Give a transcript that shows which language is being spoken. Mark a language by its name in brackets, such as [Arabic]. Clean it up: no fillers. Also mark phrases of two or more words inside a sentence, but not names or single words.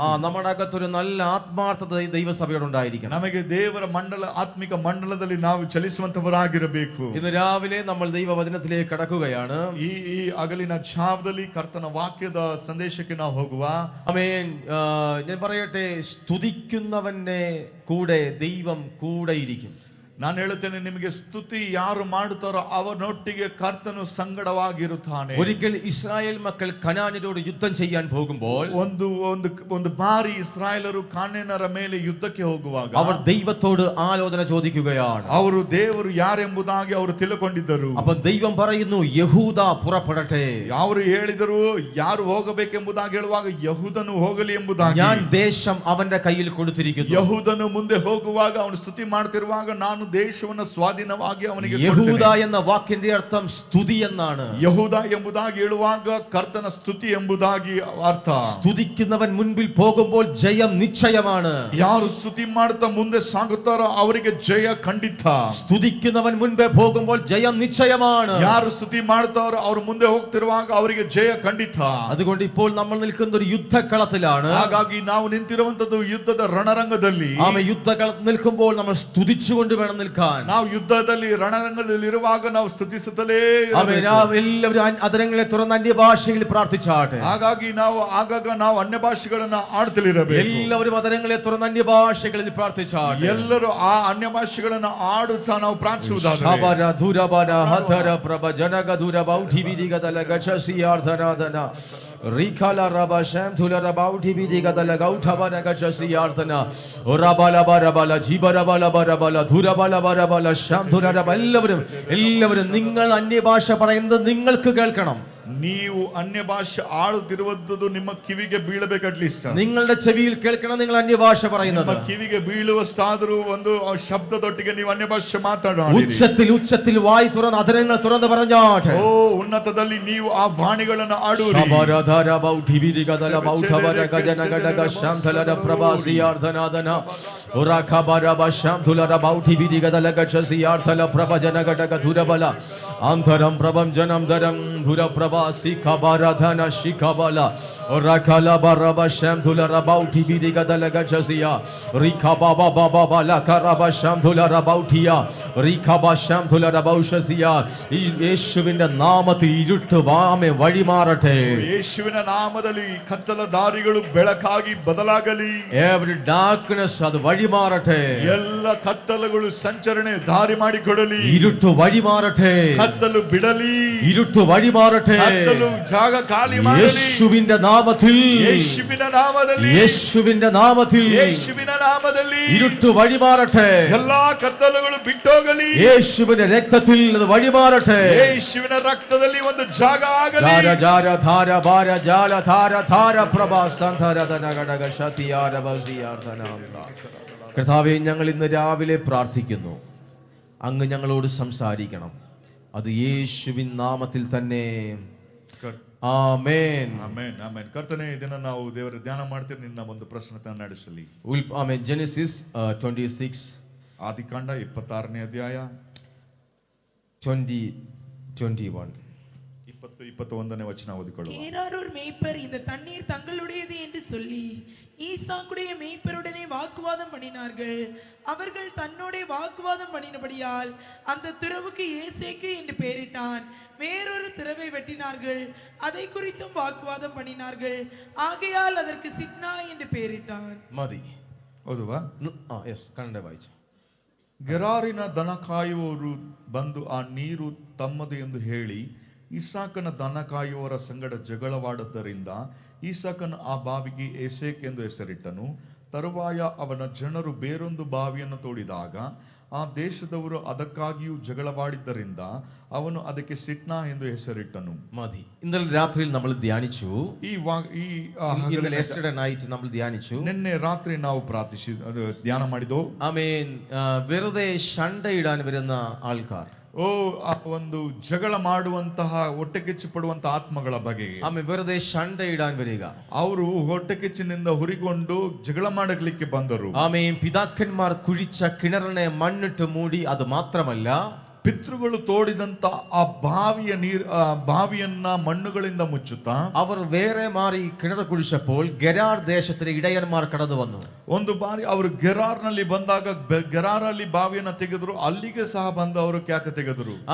[Malayalam] നമ്മുടെ അകത്തൊരു നല്ല ആത്മാർത്ഥത ദൈവസഭയോട് ഉണ്ടായിരിക്കണം. [Kannada] ನಮಗೆ ದೇವರ ಆತ್ಮಿಕ ಮಂಡಲದಲ್ಲಿ ನಾವು ಚಲಿಸುವಂತವರಾಗಿರಬೇಕು. [Malayalam] ഇന്ന് രാവിലെ നമ്മൾ ദൈവവചനത്തിലേക്ക് കടക്കുകയാണ്. [Kannada] ಈ ಅಗಲಿನ ಛಾವದಲ್ಲಿ ಕರ್ತನ ವಾಕ್ಯದ ಸಂದೇಶಕ್ಕೆ ನಾವು ಹೋಗುವ. [Malayalam] ആമേൻ. ഞാൻ പറയട്ടെ, സ്തുതിക്കുന്നവന്റെ കൂടെ ദൈവം കൂടെയിരിക്കും. [Kannada] ನಾನು ಹೇಳುತ್ತೇನೆ, ನಿಮಗೆ ಸ್ತುತಿ ಯಾರು ಮಾಡುತ್ತಾರೋ ಅವನೊಟ್ಟಿಗೆ ಕರ್ತನು ಸಂಗಡವಾಗಿರುತ್ತಾನೆ. [Malayalam] ഒരിക്കൽ ഇസ്രായേൽ മക്കൾ കനാന്യരോട് യുദ്ധം ചെയ്യാൻ പോകുമ്പോൾ, [Kannada] ಒಂದು ಬಾರಿ ಇಸ್ರಾಯೇಲರು ಕಾನಾನ್ಯರ ಮೇಲೆ ಯುದ್ಧಕ್ಕೆ ಹೋಗುವಾಗ [Malayalam] അവർ ദൈവത്തോട് ആലോചന ചോദിക്കുകയാണ്. [Kannada] ಅವರು ದೇವರು ಯಾರೆಂಬುದಾಗಿ ಅವರು ತಿಳ್ಕೊಂಡಿದ್ದರು. [Malayalam] അപ്പോൾ ദൈവം പറയുന്നു, യഹൂദ പുറപ്പെടട്ടെ. [Kannada] ಅವರು ಹೇಳಿದರು, ಯಾರು ಹೋಗಬೇಕೆಂಬುದಾಗಿ ಹೇಳುವಾಗ ಯಹೂದನು ಹೋಗಲಿ ಎಂಬುದಾಗಿ. [Malayalam] ഞാൻ ദേശം അവന്റെ കയ്യിൽ കൊടുത്തിരിക്കുന്നു. [Kannada] ಯಹೂದನು ಮುಂದೆ ಹೋಗುವಾಗ ಅವನು ಸ್ತುತಿ ಮಾಡ್ತಿರುವಾಗ ನಾನು ದೇಶವನ್ನು ಸ್ವಾಧೀನವಾಗಿ ಅವನಿಗೆ ಯಹೂದ ಎನ್ನ ವಾಕ್ಯದ ಅರ್ಥ ಸ್ತುತಿ എന്നാണ്. ಯಹೂದ ಎಂಬುದಾಗಿ ಹೇಳುವಾಗ ಕರ್ತನ ಸ್ತುತಿ ಎಂಬುದಾಗಿ ಅರ್ಥ. [Malayalam] സ്തുതിക്കുന്നവൻ മുൻപിൽ പോകുമ്പോൾ ജയം നിശ്ചയമാണ്. [Kannada] ಯಾರು ಸ್ತುತಿ ಮಾಡ್ತಾ ಮುಂದೆ ಸಾಗುತ್ತಾರೋ ಅವರಿಗೆ ಜಯ ಖಂಡಿತ. [Malayalam] സ്തുതിക്കുന്നവൻ മുൻപേ പോകുമ്പോൾ ജയം നിശ്ചയമാണ്. [Kannada] ಯಾರು ಸ್ತುತಿ ಮಾಡ್ತಾರೋ ಅವರು ಮುಂದೆ ಹೋಗ್ತಿರುವಾಗ ಅವರಿಗೆ ಜಯ ಖಂಡಿತ. [Malayalam] അതുകൊണ്ട് ഇപ്പോൾ നമ്മൾ നിൽക്കുന്ന ഒരു യുദ്ധക്കളത്തിലാണ്. [Kannada] ಹಾಗಾಗಿ ನಾವು ನಿಂತಿರುವಂತದ್ದು ಯುದ್ಧದ ರಣರಂಗದಲ್ಲಿ. [Malayalam] ആമേൻ. യുദ്ധക്കളത്തിൽ നിൽക്കുമ്പോൾ നമ്മൾ സ്തുതിച്ചുകൊണ്ട് വേണം നിൽക്കാൻ. [Kannada] ನಾವು ಯುದ್ಧದಲ್ಲಿ ರಣರಂಗದಲ್ಲಿ ಇರುವಾಗ ನಾವು ಸ್ತುತಿಸುತ್ತಲೇ [Malayalam] എല്ലാവരും ಅದರങ്ങളെ തുറന്ന് അന്യഭാഷയിൽ പ്രാർത്ഥിച്ചാട്ടെ. [Kannada] ಹಾಗಾಗಿ ನಾವು ಆಗಾಗ ನಾವು ಅನ್ಯ ಭಾಷೆಗಳನ್ನ ಆಡ್ತಿರಬೇಕು. [Malayalam] എല്ലാവരും ಅದರങ്ങളെ തുറന്ന് അന്യഭാഷകളിൽ പ്രാർത്ഥിച്ചാട്ടെ. [Kannada] ಎಲ್ಲರೂ ಆ ಅನ್ಯ ಭಾಷೆಗಳನ್ನ ಆಡುತ್ತಾ ನಾವು ಪ್ರಾರ್ಥಿಸುವುದಾದರೆ ಶಬರ ಧುರಬರ ಹತರ ಪ್ರಭ ಜನಗ ಧುರಬ ಉಠಿವಿದಿಗದಲ ಗಚಸಿಯಾರ್ಧನಾದನ ರಿಖಲ ರಬ ಶಂ ಧುಲರ ಬೌಠಿ ವಿದಿಗದಲ ಗೌಠವನ ಗಚಸಿಯಾರ್ಧನ ರಬಲ ಬರಬಲ ಜಿಬರಬಲ ಬರಬಲ ധുരബല ബരബല ശം ധുരബ. [Malayalam] എല്ലാവരും നിങ്ങൾ അന്യഭാഷ പറയുന്നത് നിങ്ങൾക്ക് കേൾക്കണം. [Kannada] ನೀವು ಅನ್ಯ ಭಾಷೆ ಆಡುತ್ತಿರುವುದು ನಿಮ್ಮ ಕಿವಿಗೆ ಬೀಳಬೇಕು. ಅಟ್ಲೀಸ್ಟ್ [Malayalam] നിങ്ങളുടെ ചെവിയിൽ കേൾക്കണം നിങ്ങൾ അന്യഭാഷ പറയുന്നത്. [Kannada] ಕಿವಿಗೆ ಬೀಳುವಷ್ಟಾದರೂ ಒಂದು ಶಬ್ದದೊಟ್ಟಿಗೆ ನೀವು ಅನ್ಯ ಭಾಷೆ ಮಾತಾಡೋಣ. [Malayalam] ഉച്ചത്തിൽ വായി തുറന്ന് അധരങ്ങൾ തുറന്ന് പറഞ്ഞാട്ടെ. [Kannada] ಓ ಉನ್ನತದಲ್ಲಿ ನೀವು ಆ ವಾಣಿಗಳನ್ನು ಆಡುವಿರಿ. ಶಬರಧರ ಬೌಠಿವಿರಿಗದಲ ಬೌಠವನ ಗಜನಗಡಗ ಶಂಧಲರ ಪ್ರಭಾಸಿಯಾರ್ಧನಾದನ ಉರಖಬರಬ ಶಂಧುಲರ ಬೌಠಿವಿರಿಗದಲ ಗಜಸಿಯಾರ್ಥಲ ಪ್ರಭಜನಗಡಗ ಧುರಬಲ ಅಂತರಂ ಪ್ರಭಂ ಜನಂ ಧರಂ ಧುರ ಪ್ರಭ Sikabaradhana Shikabala Rakala Baraba Shamdula Rabauti Bidigadalaga Jazia Rikababa Baba La Karaba Shamdula Rabautia Rikaba Shamdula Rabaushazia [Malayalam] യേശുവിന്റെ നാമത്തിൽ ഇരുട്ട് വാമെ വഴിമാറട്ടെ. [Kannada] ಯೇಸುವಿನ ನಾಮದಲ್ಲಿ ಕತ್ತಲ ದಾರಿಗಳು ಬೆಳಕಾಗಿ ಬದಲಾಗಲಿ. [English] Every darkness [Malayalam] അത് വഴിമാറട്ടെ. [Kannada] ಎಲ್ಲ ಕತ್ತಲುಗಳು ಸಂಚರಣೆ ದಾರಿ ಮಾಡಿಕೊಡಲಿ. [Malayalam] ഇരുട്ട് വഴിമാറട്ടെ. [Kannada] ಕತ್ತಲು ಬಿಡಲಿ. [Malayalam] ഇരുട്ട് വഴിമാറട്ടെ. [Kannada] ಕತ್ತಲು ಜಾಗ ಖಾಲಿ ಮಾಡಲಿ. [Malayalam] യേശുവിന്റെ നാമത്തിൽ [Kannada] ಯೇಸುವಿನ ನಾಮದಲ್ಲಿ [Malayalam] യേശുവിന്റെ നാമത്തിൽ [Kannada] ಯೇಸುವಿನ ನಾಮದಲ್ಲಿ [Malayalam] ഇരുട്ട് വഴിമാറട്ടെ. [Kannada] ಎಲ್ಲಾ ಕತ್ತಲುಗಳು ಬಿಟ್ಟೋಗಲಿ. [Malayalam] യേശുവിന്റെ രക്തത്തിൽ അത് വഴിമാറട്ടെ. [Kannada] ಯೇಸುವಿನ ರಕ್ತದಲ್ಲಿ ಒಂದು ಜಾಗ ಆಗಲಿ. ധാര ജാര ധാര ഭാര ജാല ധാര ധാര പ്രഭാ സന്ധരദന ഘടക ശതിയാര ബസിയാർധനാന്ത. [Malayalam] കർത്താവേ, ഞങ്ങൾ ഇന്ന് രാവിലെ പ്രാർത്ഥിക്കുന്നു, അങ്ങ് ഞങ്ങളോട് സംസാരിക്കണം. അത് യേശുവിൻ നാമത്തിൽ തന്നെ. [Kannada] ಆಮೆನ್. ಆಮೆನ್. ಆಮೆನ್. ಕರ್ತನೇ, ಇದನ್ನ ನಾವು ದೇವರ ಧ್ಯಾನ ಮಾಡ್ತೀವಿ. ನಿನ್ನ ಒಂದು ಪ್ರಶ್ನೆ ನಡೆಸಲಿ. ಆಮೆನ್. Genesis 26 ಆದಿಕಾಂಡ 26ನೇ ಅಧ್ಯಾಯ 20-21 21ನೇ ವಚನ ಓದಿಕೊಳ್ಳುವ. [Tamil] ஏராரூர் மேய்ப்பர் இந்த தண்ணீர் தங்களுடையது என்று சொல்லி ஈசாக்குடைய மேய்ப்பருடனே வாக்குவாதம் பண்ணினார்கள். அவர்கள் தன்னோட வாக்குவாதம் பண்ணினபடியால் அந்த துறவுக்கு ஏசேக்கு என்று பெயரிட்டான். வேறொரு துறவை வெட்டினார்கள், அதை குறித்தும் வாக்குவாதம் பண்ணினார்கள். ஆகையால் அதற்கு சித்னா என்று பெயரிட்டான். [Malayalam] മതി. [Kannada] ಓದುವಾ? [Malayalam] കന്നഡ വായിച്ചു. [Kannada] ಗೆರಾರಿನ ದನ ಕಾಯುವವರು ಬಂದು ಆ ನೀರು ತಮ್ಮದು ಎಂದು ಹೇಳಿ ಇಸಾಕನ ದನ ಕಾಯುವವರ ಸಂಗಡ ಜಗಳವಾಡದ್ದರಿಂದ ಈಸಾಕನು ಆ ಬಾವಿಗೆ ಏಸೇಕ್ ಎಂದು ಹೆಸರಿಟ್ಟನು. ತರುವಾಯ ಅವನ ಜನರು ಬೇರೊಂದು ಬಾವಿಯನ್ನು ತೋಡಿದಾಗ ಆ ದೇಶದವರು ಅದಕ್ಕಾಗಿಯೂ ಜಗಳವಾಡಿದ್ದರಿಂದ ಅವನು ಅದಕ್ಕೆ ಸಿಟ್ನಾ ಎಂದು ಹೆಸರಿಟ್ಟನು. [Malayalam] മതി. ഇന്നലെ രാത്രിയിൽ നമ്മൾ ധ്യാനിച്ചു. യെസ്റ്റർഡേ നൈറ്റ് നമ്മൾ ധ്യാനിച്ചു. [Kannada] ನಿನ್ನೆ ರಾತ್ರಿ ನಾವು ಧ್ಯಾನ ಮಾಡಿದೋ. [Malayalam] ആമേൻ. വെറുതെ ഷണ്ടയിടാൻ വരുന്ന ആൾക്കാർ, [Kannada] ಒಂದು ಜಗಳ ಮಾಡುವಂತಹ ಹೊಟ್ಟೆ ಕಿಚ್ಚು ಪಡುವಂತಹ ಆತ್ಮಗಳ ಬಗೆಗೆ [Malayalam] ಆಮೇಲೆ വെറുതെ ഷണ്ടയിടാൻ വരിക. [Kannada] ಅವರು ಹೊಟ್ಟೆ ಕಿಚ್ಚಿನಿಂದ ಹುರಿಕೊಂಡು ಜಗಳ ಮಾಡಲಿಕ್ಕೆ ಬಂದರು. [Malayalam] ആമേൻ. പിതാക്കന്മാർ കുഴിച്ച കിണറിനെ മണ്ണിട്ട് മൂടി. അത് മാത്രമല്ല, [Kannada] ಪಿತೃಗಳು ತೋಡಿದಂತ ಆ ಬಾವಿಯನ್ನ ಮಣ್ಣುಗಳಿಂದ ಮುಚ್ಚುತ್ತಾ [Malayalam] അവർ വേറെ മാറി കിണർ കുഴിച്ചപ്പോൾ ഗെരാർ ദേശത്തിലെ ഇടയന്മാർ കടന്നു വന്നു. [Kannada] ಒಂದು ಬಾರಿ ಅವರು ಗೆರಾರ್ನಲ್ಲಿ ಬಂದಾಗ ಗೆರಾರಲ್ಲಿ ಬಾವಿಯನ್ನ ತೆಗೆದ್ರು. ಅಲ್ಲಿಗೆ ಸಹ ಬಂದು ಅವರು ಖ್ಯಾತಿ ತೆಗೆದರು.